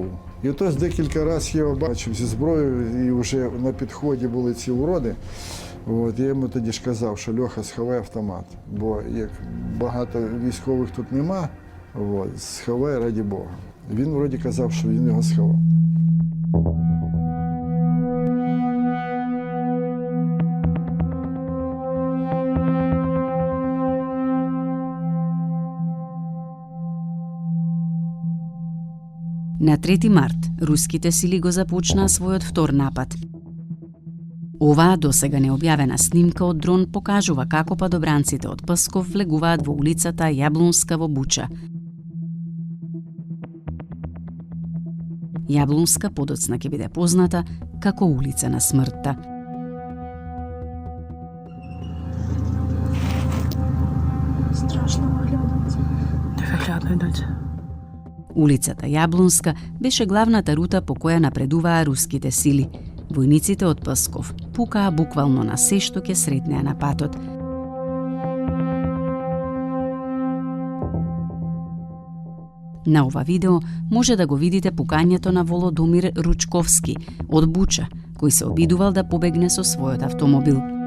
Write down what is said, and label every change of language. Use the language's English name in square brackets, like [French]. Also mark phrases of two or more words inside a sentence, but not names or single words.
[Ukrainian] І отож декілька разів я його бачив зі зброєю, і вже на підході були ці уроди. Я йому тоді ж казав, що Льоха, сховай автомат, бо як багато військових тут нема, сховай раді Бога. Він вроді казав, що він його сховав. [Macedonian] На 3 март руските сили го започнаа својот втор напад. Оваа досега необјавена снимка од дрон покажува како падобранците од Псков влегуваат во улицата Јаблунска во Буча. Јаблунска подоцна ќе биде позната како улица на смртта. [Russian] Страшно выглядит. Невероятно, дочь. [Macedonian] Улицата Јаблунска беше главната рута по која напредуваа руските сили. Војниците од Псков пукаа буквално на се што ќе сретнеа на патот. На ова видео може да го видите пукањето на Володомир Ручковски од Буча, кој се обидувал да побегне со својот автомобил.